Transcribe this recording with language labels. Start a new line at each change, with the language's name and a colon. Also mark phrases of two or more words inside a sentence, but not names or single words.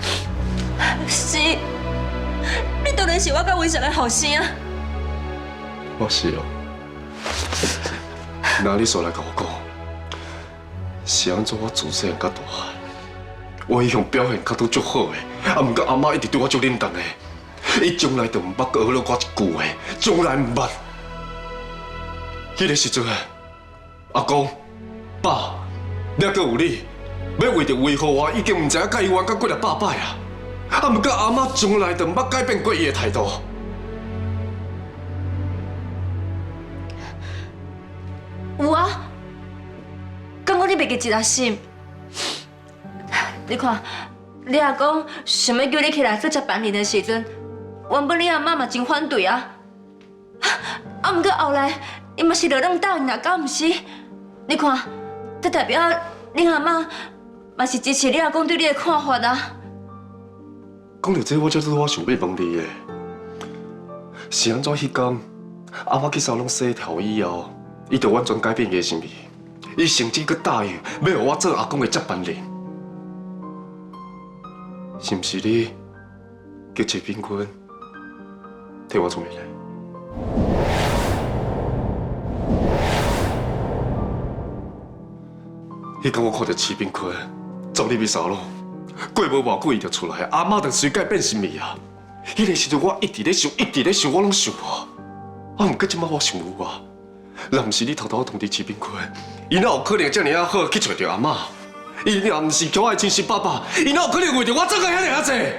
Min Nan Chinese: 是，你当然是我甲文祥的后生啊！我是哦。那你说来甲我讲，是安怎我自细到大，我一向表现较都足好的，毋过阿妈一直对我足冷淡的，伊从来都毋捌学了我一句话，从来毋捌。迄个时阵，阿公、爸，还阁有你，要为着维护我，已经毋知影甲伊冤到几啊百摆啊！毋过阿妈从来都毋捌改变过伊的态度。有啊，敢讲你袂记一粒心？你看，你阿公想要叫你起来做接班人的时阵，原本你阿妈嘛真反对啊。啊，毋过后来伊嘛是落冷答应啦，敢毋是？你看，这代表你阿妈嘛是支持你阿公对你的看法啊。讲到这，我就是我想要问你的，是安怎迄天阿妈去沙龙洗头以后？伊就完全改变伊的心意，伊甚至佮答应要让我做阿公的接班人，是毋是你叫齐炳坤替我做媒来？迄天我看到齐炳坤走入去沙龙，过无偌久伊就出来，阿妈就随改变心意啊！迄个时阵我一直咧想，我拢想无，毋过即摆我想有啊。若毋是你偷偷通知齐炳坤，伊哪有可能遮尔啊好去找着阿妈？伊若毋是叫我的亲生爸爸，伊哪有可能为着我做个遐尔啊济？